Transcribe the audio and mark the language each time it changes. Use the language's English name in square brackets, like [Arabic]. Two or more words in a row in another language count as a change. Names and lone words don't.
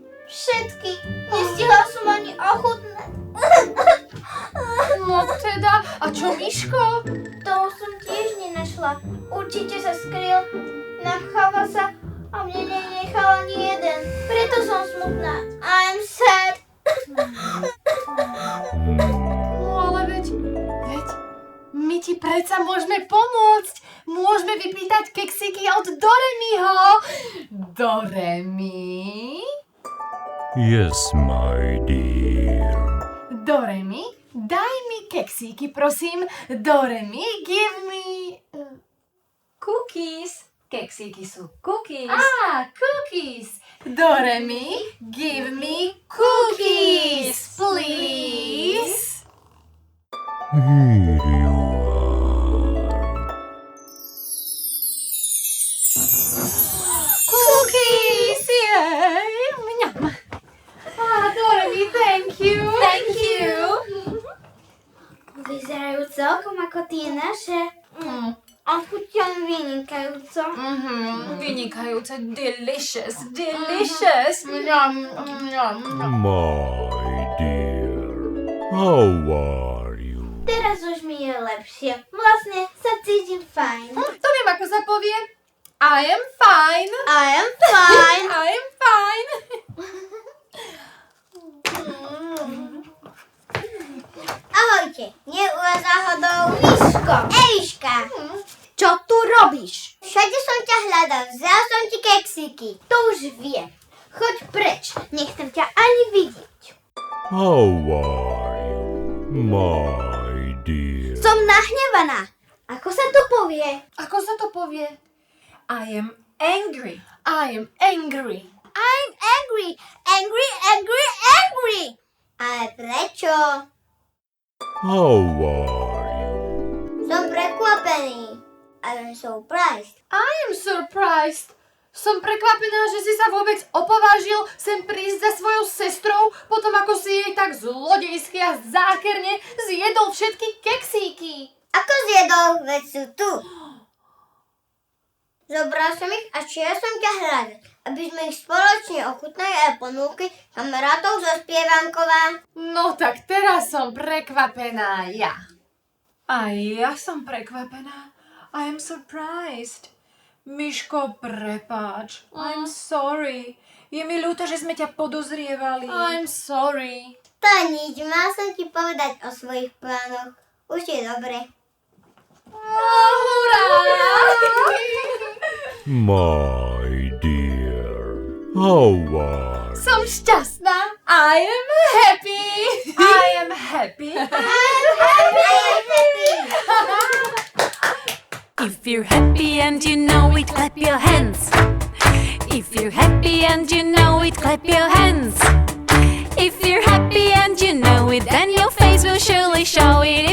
[Slovak] Všetky. Nestihla som ani ochutnať. No teda, a čo Miško? Toho som tiež nenašla. Určite sa skryl, napcháva sa a mne nenechal ani jeden. Preto som smutná. [English] I'm sad. [Slovak] No ale veď my ti predsa môžeme pomôcť. Môžeme vypýtať keksíky od Doremiho. Doremi? [English] Yes, my dear. [Slovak] Doremi, daj mi keksíky, prosím. Doremi, [English] give me... Cookies. [Slovak] Keksíky sú cookies. [English] Cookies. Doremi, give me cookies, please. Here you are. Cookies, yay! Mňam. Doremi, thank you. Thank you. [Slovak] Vyzerajú celkom ako tie naše. A chutia vynikajúco. Vynikajúce. [English] Delicious. Delicious. [Slovak] Mňam, mňam. [English] My dear, how are you? [Slovak] Teraz už mi je lepšie. Vlastne sa cítim fajn. To viem, ako sa povie. [English] I am fine. I am fine. I am fine. [Slovak] Ahojte, nie u vás náhodou Miško. Eliška, čo tu robíš? Všade som ťa hľadal, vzal som ti keksíky. To už viem. Choď preč, nechcem ťa ani vidieť. [English] How are you, my dear? [Slovak] Som nahnevaná. Ako sa to povie? Ako sa to povie? [English] I am angry. I am angry. I'm angry, angry, angry, angry. [Slovak] Ale prečo? [English] How are you? [Slovak] Som prekvapený. [English] I'm surprised. I am surprised. [Slovak] Som prekvapená, že si sa vôbec opovážil sem prísť za svojou sestrou, potom ako si jej tak zlodejsky a zákerne zjedol všetky keksíky. Ako zjedol, veď sú tu. Zobral som ich a šiel som ťa hľadať, aby sme ich spoločne ochutnali aj ponúkli kamarátov zo Spievanková. No tak teraz som prekvapená ja. A ja som prekvapená. [English] I am surprised. [Slovak] Miško, prepáč. [English] I'm sorry. [Slovak] Je mi ľúto, že sme ťa podozrievali. [English] I'm sorry. [Slovak] To nič, mal som ti povedať o svojich plánoch. Už je dobre. Hurá! [English] My dear, how are you? [Slovak] Som šťastná. [English] I am happy. I am happy. If you're happy and you know it, clap your hands. If you're happy and you know it, clap your hands. If you're happy and you know it, then your face will surely show it.